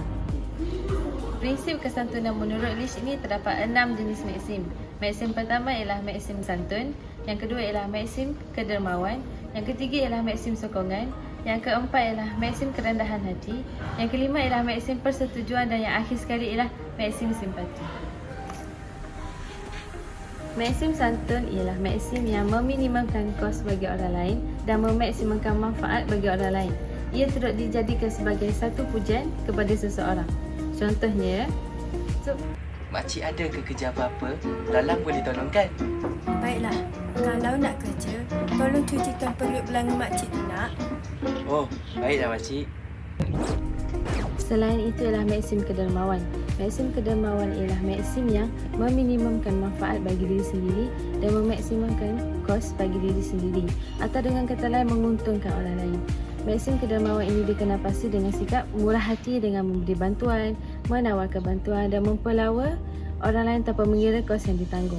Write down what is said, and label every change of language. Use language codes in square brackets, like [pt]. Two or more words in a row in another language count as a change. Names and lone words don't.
[ms] Prinsip kesantunan menurut Leach ini terdapat 6 jenis maksim. Maksim pertama ialah maksim santun, yang kedua ialah maksim kedermawan, yang ketiga ialah maksim sokongan, yang keempat ialah maksim kerendahan hati, yang kelima ialah maksim persetujuan dan yang akhir sekali ialah maksim simpati. Maksim santun ialah maksim yang meminimumkan kos bagi orang lain dan memaksimumkan manfaat bagi orang lain. Ia turut dijadikan sebagai satu pujian kepada seseorang. Contohnya, Makcik ada ke kerja apa-apa? Lalang boleh tolongkan? Baiklah, kalau nak kerja, tolong cucikan perut belanga makcik tu nak. Oh, baiklah makcik. selain itu ialah maksim kedermawan. Maksim kedermawan ialah maksim yang meminimumkan manfaat bagi diri sendiri dan memaksimumkan kos bagi diri sendiri, atau dengan kata lain menguntungkan orang lain. Maksim kedermawan ini dikenal pasti dengan sikap murah hati dengan memberi bantuan, menawarkan bantuan dan mempelawa orang lain tanpa mengira kos yang ditanggung.